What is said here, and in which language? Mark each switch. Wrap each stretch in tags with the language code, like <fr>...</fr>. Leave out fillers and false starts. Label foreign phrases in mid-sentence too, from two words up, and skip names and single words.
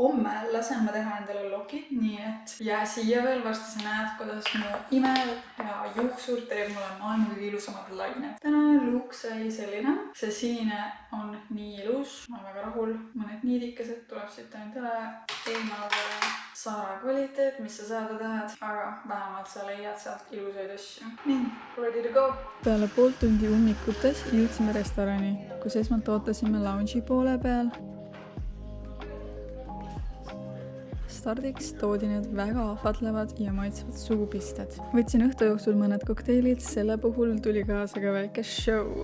<et>homme lasen ma teha endale loki, nii et jää siia veel, varsti sa näed, kuidas mu imev ja juuksur teeb mulle maailma kõige ilusamad lained. Tänane look sai selline. See sinine on nii ilus, ma olen väga rahul. Mõned niidikesed tuleb siit ainult üle. Eemale Sara kvaliteet, mis sa saada tahad, aga vähemalt sa leiad sealt ilusaid asju. Nii,</et> <en>ready to go!</en> <et>Peale pool tundi ummikutes jõudsime restorani, kus esmalt ootasime lounge'i poole peal. Stardiks toodi need väga ahvatlevad ja maitsvad suupisted. Võtsin õhtu jooksul mõned kokteilid, selle puhul tuli kaasa ka väike show.</et>